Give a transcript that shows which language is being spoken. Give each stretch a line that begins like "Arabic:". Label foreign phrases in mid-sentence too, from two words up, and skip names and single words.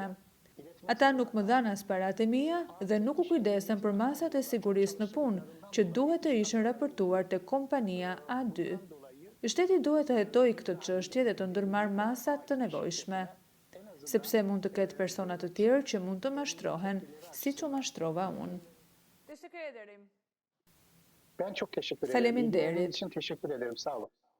Albanian: Ata nuk më dhanë as paratë e mia dhe nuk u kujdesen për masat e sigurisë në punë, që duhet të ishin raportuar te kompania A2. Shteti duhet të hetojë këtë çështje dhe të ndërmarrë masat të nevojshme, sepse mund të ketë persona të tjerë që mund të mashtrohen, siç u mashtrova unë.
Turkish: Ben çok teşekkür ederim.
Albanian: Faleminderit.
Turkish: İlgilendiğiniz için teşekkür ederim. Sağ olun.